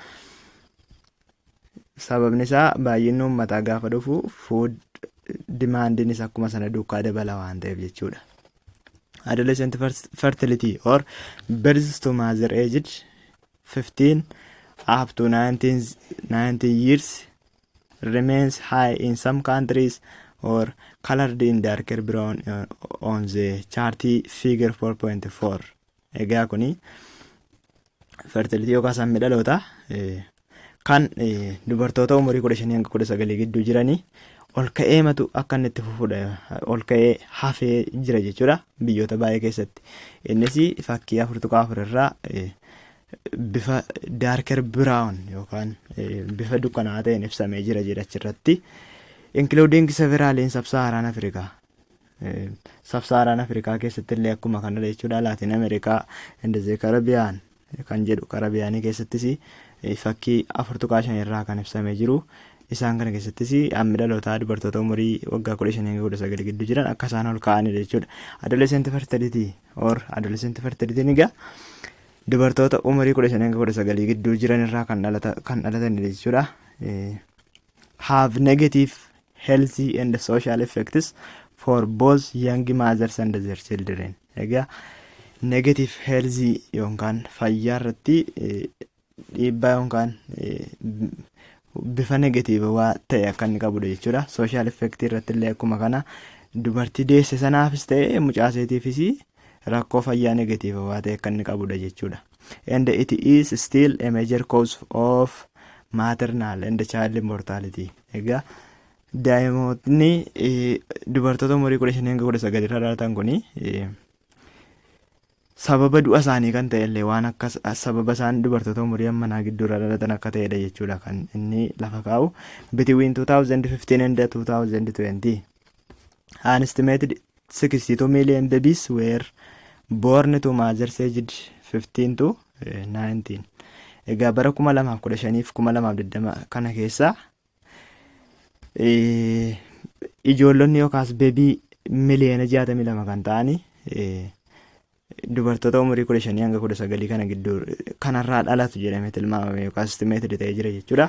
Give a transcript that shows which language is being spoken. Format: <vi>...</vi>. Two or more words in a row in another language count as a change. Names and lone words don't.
<om>Sababni isaa baay'inni uummataa gaafa dhufu</om> <en>food demandiinis</en> <om>akkuma sana duukaa dabala waan ta'eef jechuudha.</om> <en>Adolescent fertility or births to mother aged 15 up to 90 years remains high in some countries or colored in darker brown on the chart figure 4.4.</en> <om>Egaa kuni fertility yookaas hammi dhaloota kan dubartoota umurii 15 hanga 19 gidduu jiranii ol ka'eematu akka inni itti fufudha. Ol ka'ee hafee jira jechuudha biyyoota baay'ee keessatti. Innis fakkii 4.4 irraa bifa</om> <en>darker brown</en> <om>yookaan bifa dukkanaa ta'een ibsamee jira achirratti.</om> <en>Including several in Sub-Saharan Africa.</en> <om>Sub-Saharan Africa keessatti illee akkuma kanadha jechuudha. Latin America and the Caribbean kan jedhu Karabiyaanii keessattis fakkii 4.5 irraa kan ibsamee jiru. Isaan kana keessattis hammi dhalootaa dubartoota umurii waggaa 15 hanga 19 gidduu jiran akka isaan ol ka'anidha jechuudha.</om> <en>Adolescent fertility</en> <om>egaa dubartoota umurii 15 hanga 19 gidduu jiran irraa kan dhalatanidha jechuudha.</om> <en>Have negative healthy and social effects for both young mothers and their children.</en> <om>Egaa</om> <en>negative healthy</en> <om>yookaan fayyaa irratti dhiibbaa yookaan bifa negative waa ta'e akka inni qabudha jechuudha.</om> <en>Social effect</en> <om>irratti illee akkuma kana dubartii deesse sanaafis ta'e mucaaseetiifis rakkoo fayyaa negative waa ta'e akka inni qabudha jechuudha.</om> <en>And it is still a major cause of maternal and child mortality.</en> <om>Egaa daa'imoonni dubartoota umurii 15 hanga 19 irra dhalatan kuni sababa du'a isaanii kan ta'e illee waan akka sababa isaan dubartoota umurii ammanaa gidduurra dhalatan akka ta'edha jechuudha kan inni lafa kaa'u.</om> <en>Between 2015 and 2020 an estimated 62 million babies were born to mothers aged 15 to 19.</en> <om>Egaa bara 2015 fi 2020 kana keessa ijoollonni yookaas beebii miliyoona 62 kan ta'ani dubartoota umurii 15 hanga 19 kana gidduu kanarraa dhalatu jedhamee tilmaamame yookaas estimated ta'ee jira jechuudha.</om>